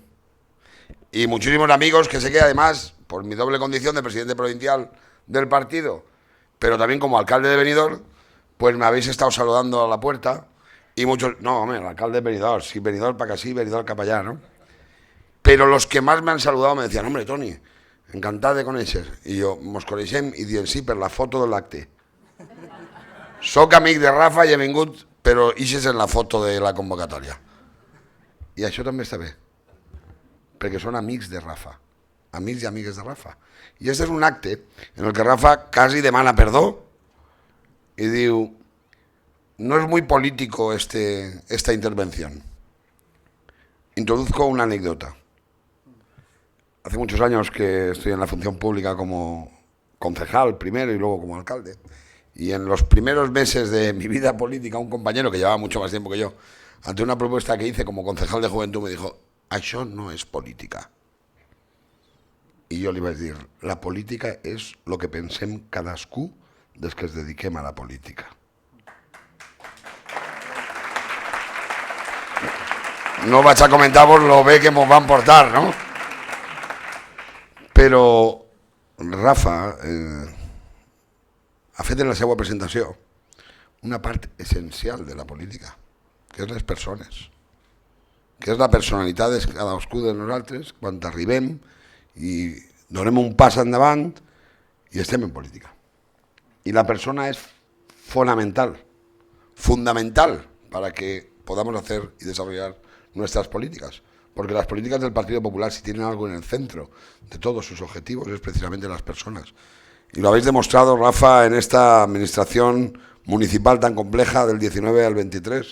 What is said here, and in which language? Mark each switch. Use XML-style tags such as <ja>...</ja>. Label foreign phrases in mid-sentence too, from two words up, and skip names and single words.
<es>Y muchísimos amigos que sé que además, por mi doble condición de presidente provincial del partido, pero también como alcalde de Benidorm, pues me habéis estado saludando a la puerta. Y muchos, no, hombre, el alcalde de Benidorm, sí, Benidorm para que sí, Benidorm para allá, ¿no? Pero los que más me han saludado me decían, hombre,</es> <ca>Toni, encantat de conèixer. I jo, mos coneixem i dient, sí, per la foto de l'acte. Soc amic de Rafa i he vingut, però ixes en la foto de la convocatòria. I això també està bé, perquè són amics de Rafa, amics i amigues de Rafa. I este és un acte en el que Rafa quasi demana perdó i diu,</ca> <es>no es muy político esta intervención. Introduzco una anécdota. Hace muchos años que estoy en la función pública como concejal primero y luego como alcalde. Y en los primeros meses de mi vida política, un compañero que llevaba mucho más tiempo que yo, ante una propuesta que hice como concejal de juventud, me dijo,</es> <ca>això no es política. I jo li vaig dir, la política és el que pensem cadascú des que es dediquem a la política. No vaig a comentar-vos lo bé que mos van portar, no? Però Rafa ha fet en la seva presentació una part essencial de la política, que és les persones, que és la personalitat de cadascú de nosaltres quan arribem i donem un pas endavant i estem en política.</ca> <es>Y la persona es fundamental para que podamos hacer y desarrollar nuestras políticas. Porque las políticas del Partido Popular, si tienen algo en el centro de todos sus objetivos, es precisamente las personas. Y lo habéis demostrado, Rafa, en esta administración municipal tan compleja del 19 al 23.</es>